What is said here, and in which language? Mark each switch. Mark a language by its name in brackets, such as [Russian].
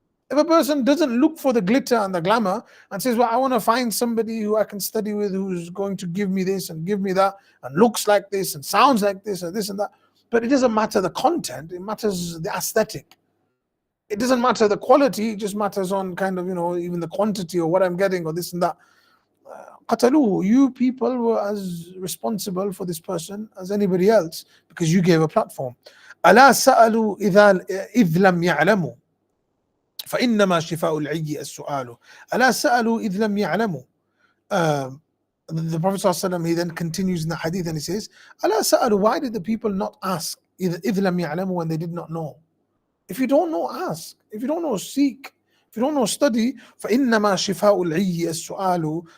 [English] If a person doesn't look for the glitter and the glamour and says, well, I want to find somebody who I can study with, who's going to give me this and give me that, and looks like this and sounds like this and this and that, but it doesn't matter the content, it matters the aesthetic. It doesn't matter the quality, it just matters on kind of, even the quantity or what I'm getting or this and that. Qataluhu, you people were as responsible for this person as anybody else because you gave a platform. [Arabic] ألا سألوا إذ لم يعلموا فإنما شفاء العي السؤال. ألا سألوا إذ لم يعلموا. [English] The Prophet ﷺ, he then continues in the hadith and he says, [Arabic] ألا سألوا, [English] why did the people not ask [Arabic] إذ لم يعلموا, [English] when they did not know? If you don't know, ask. If you don't know, seek. If you don't know, study. [Arabic] فإنما شفاء العي السؤال.